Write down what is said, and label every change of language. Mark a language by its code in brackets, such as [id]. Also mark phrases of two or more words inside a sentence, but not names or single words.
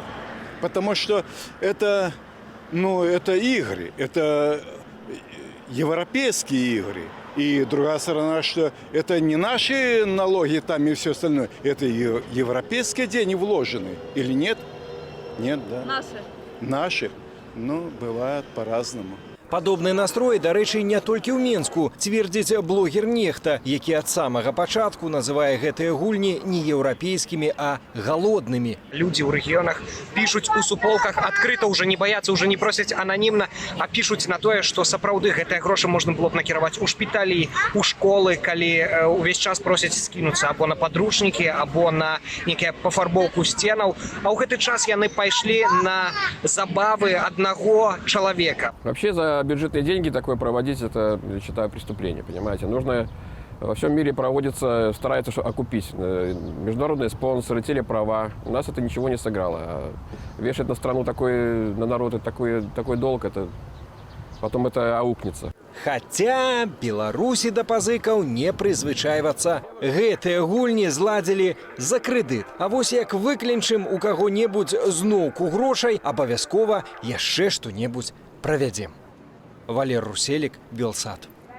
[ru] Потому что это игры, это европейские игры. И другая сторона, что это не наши налоги там и все остальное, это европейские деньги вложены. Или нет? Нет, да. Наши? Наши. Ну, бывает по-разному. [be] Падобны настрой, дарэчы, не толькі ў Менску, цвердзіць блогер Нехта, які ад самага пачатку называе гэтыя гульні не еўрапейскімі, а галоднымі. Людзі ў рэгіёнах пішуць у суполках адкрыта, уже не баяцца, уже не просяць ананімна, а пішуць на тое, што сапраўды гэтыя грошы можна было б накіраваць у шпіталі, у школы, калі увесь час просяць скінуцца або на падручнікі, або на некая пафарбоўку сценаў, а ў гэты час яны пайшлі на забавы аднаго чалавека. [ru] Вообще за бюджетные деньги такое проводить, это, я считаю, преступление, понимаете. Нужно, во всем мире проводится, старается окупить международные спонсоры, телеправа. У нас это ничего не сыграло. Вешать на страну на народ такой долг, потом это аукнется. [be] Хаця Беларусі да пазыкаў не прызвычайвацца. Гэтыя гульні зладзілі за крэдыт. А вось як выклінчым у каго-небудзь зноўку грошай, абавязкова яшчэ што-небудзь правядзем. Валер Руселік, Белсат.